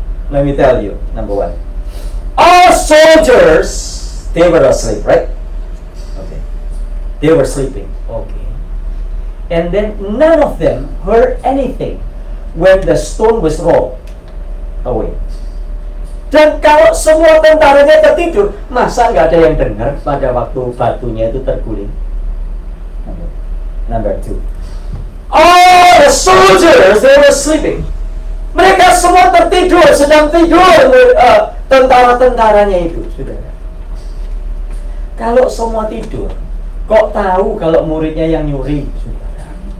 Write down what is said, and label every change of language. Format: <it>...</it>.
<en>Let me tell you, number one. All soldiers, they were asleep, right? Okay. They were sleeping. Okay. And then none of them heard anything when the stone was rolled away.</en> <id>Dan kalau semua tentaranya tertidur, masa nggak ada yang dengar pada waktu batunya itu terguling?</id> <en>Number two. All the soldiers, they were sleeping.</en> <id>Mereka semua tertidur, sedang tidur, tentara-tentaranya itu, saudara. Kalau semua tidur, kok tahu kalau muridnya yang nyuri, saudara?</id>